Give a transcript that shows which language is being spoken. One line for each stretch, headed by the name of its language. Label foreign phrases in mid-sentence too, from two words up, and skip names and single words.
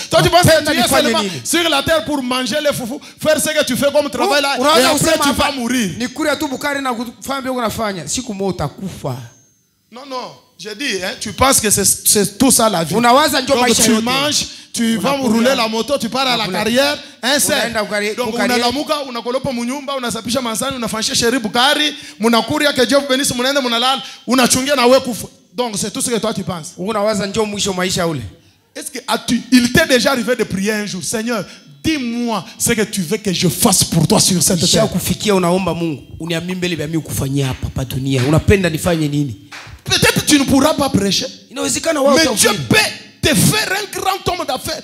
French: Toi, tu penses que tu es seulement sur la terre pour manger les foufous, faire ce que tu fais comme travail là, et après tu vas mourir. Non, non. J'ai dit, hein, tu penses que c'est tout ça la vie. Donc tu manges, tu vas rouler la moto, tu pars à la carrière, un seul.
Swahili: Donc unalamuka, unakolopa munyumba, unasapisha mansani, unafanyisha sheri bukari, munakuria
French: que Dieu vous bénisse,
Swahili: munaenda munalala, unachungia na wewe kufa.
French: Donc c'est tout ce que toi tu penses. Est-ce que il t'est déjà arrivé de prier un jour, Seigneur, dis-moi ce que tu veux que je fasse pour toi sur cette terre. Peut-être tu ne pourras pas prêcher, mais Dieu peut te faire un grand homme d'affaires.